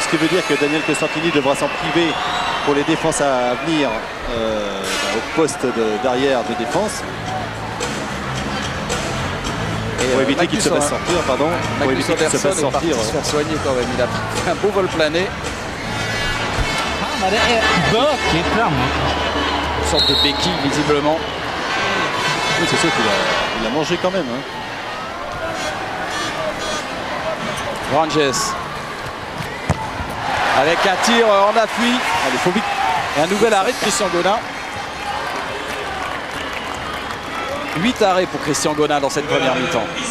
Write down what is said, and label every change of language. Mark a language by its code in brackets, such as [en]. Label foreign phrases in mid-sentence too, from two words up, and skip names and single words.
[fr] Donc ce qui veut dire que Daniel Costantini devra s'en priver pour les défenses à venir au poste d'arrière de défense. Pour éviter qu'il se fasse sortir, pardon. Pour Magnus éviter qu'il se fasse Andersson est parti sortir. se faire soigner quand même. Il a fait un beau vol plané. [sv] Ja, det är bökigt framåt. [fr] Une sorte de béquille visiblement. Oui, c'est sûr qu'il a mangé quand même. Hein. Ranges. Avec un tir en appui. Allez, faut vite. Et un nouvel arrêt de Christian Godin. 8 arrêts pour Christian Godin dans cette première mi-temps.